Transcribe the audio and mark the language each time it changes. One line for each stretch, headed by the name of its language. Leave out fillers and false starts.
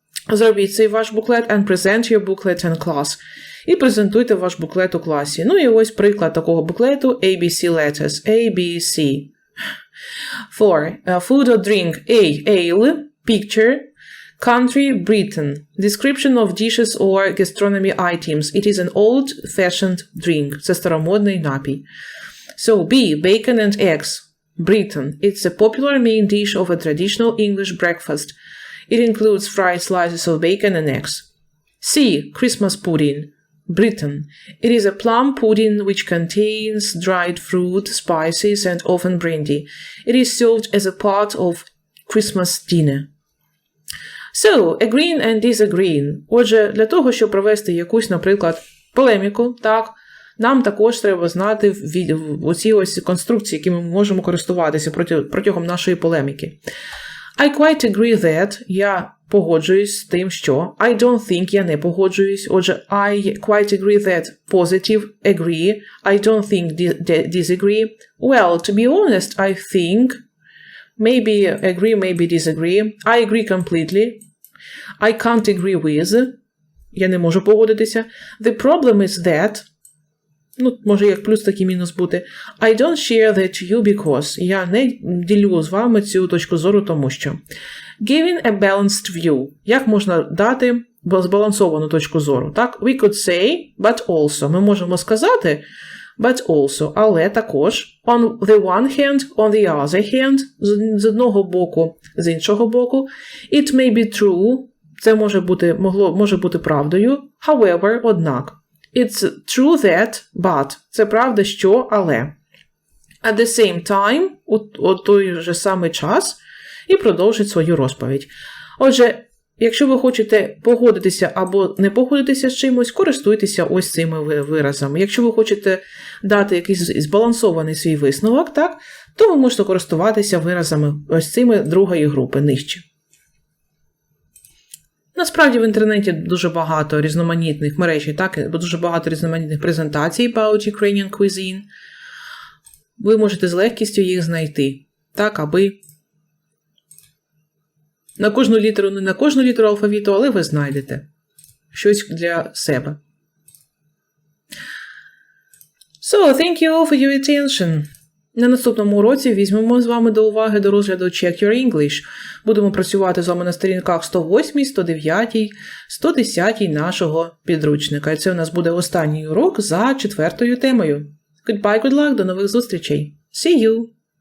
Ukrainian: Зробіть цей ваш буклет
English: and present your booklet in class.
Ukrainian: І презентуйте ваш буклет у класі. І ось приклад такого буклету
English: ABC letters. ABC. For food or drink. A. Ale. Picture. Country. Britain. Description of dishes or gastronomy items. It is an old-fashioned drink.
Ukrainian: Це старомодний напій.
English: So, B. Bacon and eggs. Britain. It's a popular main dish of a traditional English breakfast. It includes fried slices of bacon and eggs. C. Christmas pudding. Britain. It is a plum pudding which contains dried fruit, spices, and often brandy. It is served as a part of Christmas dinner. So, agreeing and disagreeing.
Ukrainian: Отже, для того, щоб провести якусь, наприклад, полеміку, так, нам також треба знати оці ось конструкції, якими ми можемо користуватися протягом нашої полеміки.
English: I quite agree that.
Ukrainian: Я погоджуюсь з тим, що.
English: I don't think.
Ukrainian: Я не погоджуюсь.
English: Отже, I quite agree that. Positive. Agree. I don't think. Disagree. Well, to be honest, I think. Maybe agree, maybe disagree. I agree completely. I can't agree with.
Ukrainian: Я не можу погодитися.
English: The problem is that.
Ukrainian: Може як плюс, так і мінус бути.
English: I don't share that you because.
Ukrainian: Я не ділю з вами цю точку зору, тому що.
English: Giving a balanced view.
Ukrainian: Як можна дати збалансовану точку зору?
English: Так? We could say, but also.
Ukrainian: Ми можемо сказати,
English: but also.
Ukrainian: Але також.
English: On the one hand, on the other hand.
Ukrainian: З одного боку, з іншого боку.
English: It may be true.
Ukrainian: Це може бути правдою.
English: However,
Ukrainian: однак.
English: It's true that, but.
Ukrainian: Це правда, що, але.
English: At the same time,
Ukrainian: у той же самий час, і продовжить свою розповідь. Отже, якщо ви хочете погодитися або не погодитися з чимось, користуйтеся ось цими виразами. Якщо ви хочете дати якийсь збалансований свій висновок, так, то ви можете користуватися виразами ось цими другої групи, нижче. Насправді в інтернеті дуже багато різноманітних мережі, так, дуже багато різноманітних презентацій
English: about Ukrainian cuisine.
Ukrainian: Ви можете з легкістю їх знайти, так, аби на кожну літеру, не на кожну літеру алфавіту, але ви знайдете щось для себе.
English: So, thank you all for your attention.
Ukrainian: На наступному уроці візьмемо з вами до уваги до розгляду
English: Check Your English.
Ukrainian: Будемо працювати з вами на сторінках 108, 109, 110 нашого підручника. І це у нас буде останній урок за 4-ю темою.
English: Goodbye, good luck,
Ukrainian: до нових зустрічей.
English: See you!